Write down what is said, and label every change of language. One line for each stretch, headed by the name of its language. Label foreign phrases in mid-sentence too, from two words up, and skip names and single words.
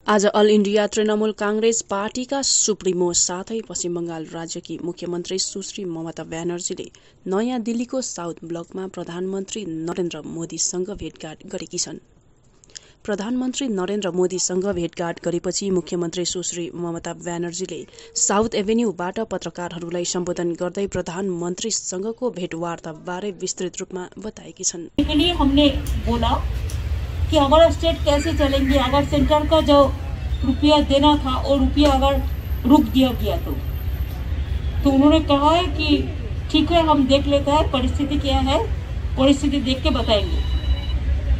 Nepali: आज अल इन्डिया तृणमूल कांग्रेस पार्टीका सुप्रिमो साथै पश्चिम बंगाल राज्यकी मुख्यमन्त्री सुश्री ममता ब्यानर्जीले नयाँ दिल्लीको साउथ ब्लकमा प्रधानमन्त्री नरेन्द्र मोदीसँग भेटघाट गरेकी छन्। प्रधानमन्त्री नरेन्द्र मोदीसँग भेटघाट गरेपछि मुख्यमन्त्री सुश्री ममता ब्यानर्जीले साउथ एभेन्यूबाट पत्रकारहरूलाई सम्बोधन गर्दै प्रधानमन्त्रीसँगको भेटवार्ताबारे विस्तृत रूपमा बताएकी छन्।
Hindi: हमने बोला कि हमारा स्टेट कैसे चलेंगे अगर सेंटर का जो रुपया देना था और रुपया अगर रुक दिया गया तो उन्होंने कहा है कि ठीक है, हम देख लेते हैं परिस्थिति क्या है, परिस्थिति देख के बताएंगे।